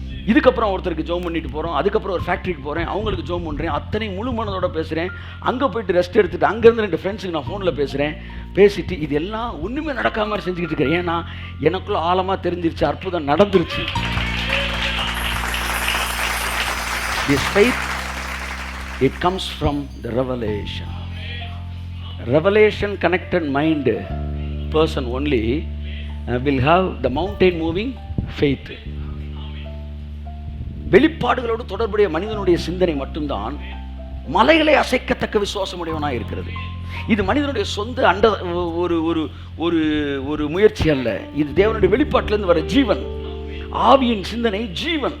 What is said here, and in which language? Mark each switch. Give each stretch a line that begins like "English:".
Tamil: இதுக்கப்புறம் ஒருத்தருக்கு ஜோம் பண்ணிட்டு போகிறோம். அதுக்கப்புறம் ஒரு ஃபேக்ட்ரிக்கு போகிறேன், அவங்களுக்கு ஜோம் பண்ணுறேன். அத்தனை முழு மனதோட பேசுகிறேன். அங்கே போய்ட்டு ரெஸ்ட் எடுத்துகிட்டு அங்கேருந்து 2 ஃப்ரெண்ட்ஸுக்கு நான் ஃபோனில் பேசுகிறேன். பேசிட்டு இது எல்லாம் ஒன்றுமே நடக்காம மாதிரி செஞ்சுக்கிட்டு இருக்கிறேன். ஏன்னா எனக்குள்ள ஆழமாக தெரிஞ்சிருச்சு, அற்புதம் நடந்துருச்சு.
English: This faith, it comes from the revelation. Revelation connected mind person only will have the mountain moving faith.
Tamil: வெளிப்பாடுகளோடு தொடர்புடைய மனிதனுடைய சிந்தனை மட்டும்தான் மலைகளை அசைக்கத்தக்க விசுவாசம் உடையவனாக இருக்கிறது. இது மனிதனுடைய சொந்த ஒரு ஒரு ஒரு ஒரு முயற்சி அல்ல. இது தேவனுடைய வெளிப்பாட்டிலேருந்து வர ஜீவன், ஆவியின் சிந்தனை, ஜீவன்.